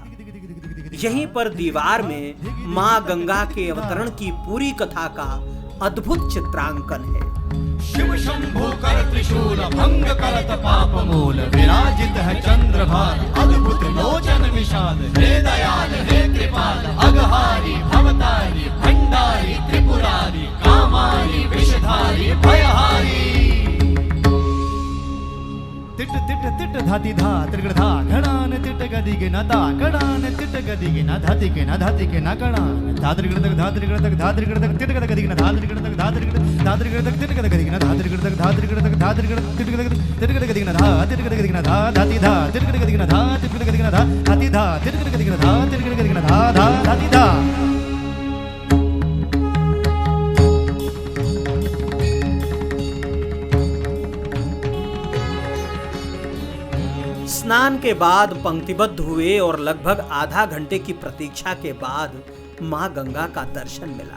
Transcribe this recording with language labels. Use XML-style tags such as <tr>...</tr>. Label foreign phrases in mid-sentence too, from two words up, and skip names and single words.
<hi>यहीं पर दीवार में मां गंगा के अवतरण की पूरी कथा का अद्भुत चित्रांकन है। शिव शंभु कर त्रिशूल भंग करत पाप मूल, विराजित है चंद्रभान अद्भुत लोचन विशाल। हे दयाल हे कृपाल अघहारी भवतारी भंडारी त्रिपुरारी कामारी विषधारी भयहारी। तिट तिट तिट धाति धा त्रिगण धा घड़ान तिट गदि के न ता घड़ान तिट गदि के न धाति के न धाति के न घड़ान धा त्रिगण तक धा त्रिगण तक धा त्रिगण तक तिट गदि के न धा त्रिगण तक धा त्रिगण तक तिट गदि के न धा त्रिगण तक धा त्रिगण तक धा त्रिगण तिट गदि के न धा तिट गदि के न धा धाति धा तिट गदि के न धा तिट गदि के न धा धाति धा तिट गदि के न धा तिट गदि के न धा धा धाति धा। स्नान के बाद पंक्तिबद्ध हुए और लगभग आधा घंटे की प्रतीक्षा के बाद मां गंगा का दर्शन मिला।</hi>